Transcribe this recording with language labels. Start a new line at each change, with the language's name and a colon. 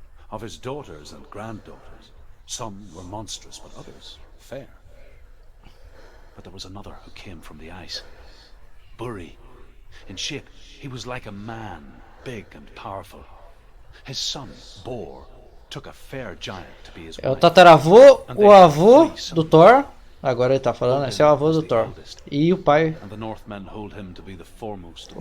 English: Of his daughters and granddaughters, some were monstrous, but others fair. But there was another who came from the ice. Buri. In shape, he was like a man, big and powerful. His son, Bor, took a fair giant to be his wife.
Portuguese: É o tataravô, o avô do Thor. Agora ele tá falando, esse é o avô do Thor. E o pai.
English: And the Northmen hold him to be the foremost of